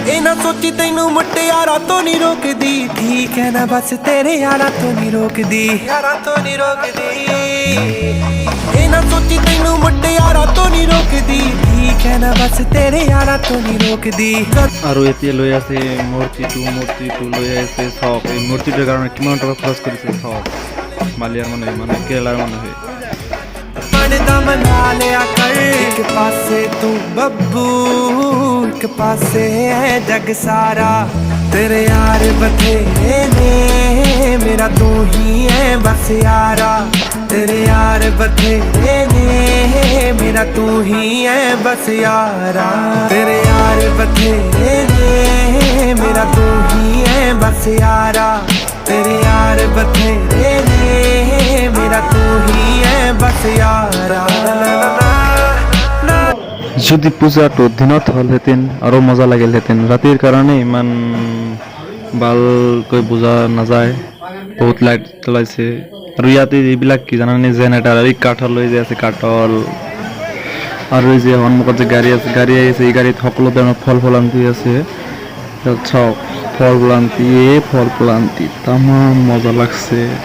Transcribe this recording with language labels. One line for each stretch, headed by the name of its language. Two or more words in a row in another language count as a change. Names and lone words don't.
Punjabi: ਨਾ ਸੋਚੀ ਤੈਨੂੰ ਮੁਟਿਆਰਾਂ ਤੋਂ ਨਹੀਂ ਰੋਕਦੀ ਠੀਕ ਹੈ ਨਾ ਬਸ ਤੇਰੇ ਯਾਰਾਂ ਤੋਂ ਨਹੀਂ ਰੋਕਦੀ ਯਾਰਾਂ ਤੋਂ ਨਹੀਂ ਰੋਕਦੀ ਇਹ ਨਾ ਸੋਚੀ ਤੈਨੂੰ ਮੁਟਿਆਰਾਂ ਤੋਂ ਨਹੀਂ ਰੋਕਦੀ ਠੀਕ ਹੈ ਨਾ ਬਸ ਤੇਰੇ ਯਾਰਾਂ ਤੋਂ ਨਹੀਂ ਰੋਕਦੀ
Assamese: আৰু এতিয়া লৈ আছে মূৰ্তিটো লৈ আছে চাওক এই মূৰ্তিটোৰ কাৰণে কিমান টকা খৰচ কৰিছে চাওক মালিয়াৰ মানুহে মানে কেৰেলাৰ মানুহে
Punjabi: ਬੰਦਾ ਮਨਾ ਲਿਆ ਕਰ ਇੱਕ ਪਾਸੇ ਤੂੰ ਬੱਬੂ ਇੱਕ ਪਾਸੇ ਹੈ ਜੱਗ ਸਾਰਾ ਤੇਰੇ ਯਾਰ ਬਥੇਰੇ ਨੇ ਮੇਰਾ ਤੂੰ ਹੀ ਹੈ ਬਸ ਯਾਰਾ ਤੇਰੇ ਯਾਰ ਬਥੇਰੇ ਨੇ ਮੇਰਾ ਤੂੰ ਹੀ ਹੈ ਬਸ ਯਾਰਾ ਤੇਰੇ ਯਾਰ ਬਥੇਰੇ ਨੇ ਮੇਰਾ ਤੂੰ ਹੀ ਹੈ ਬਸ ਯਾਰਾ ਤੇਰੇ ਯਾਰ ਬਥੇਰੇ ਨੇ ਮੇਰਾ ਤੂੰ ਹੀ ਹੈ ਬਸ ਯਾਰਾ
Assamese: যদি পূজাটো দিনত হ'লহেঁতেন আৰু মজা লাগিলহেঁতেন ৰাতিৰ কাৰণে ইমান ভালকৈ বুজা নাযায় বহুত লাইট জ্বলাইছে আৰু ইয়াতে এইবিলাক কি জানানে জেনেৰেটাৰ এই কাঠৰ লৈ যে আছে কাঠল আৰু এই যে সন্মুখত যে গাড়ী আহিছে এই গাড়ীত সকলো ধৰণৰ ফল ফুলান্তি আছে চাওক ফল ফুলান্তি তামাম মজা লাগছে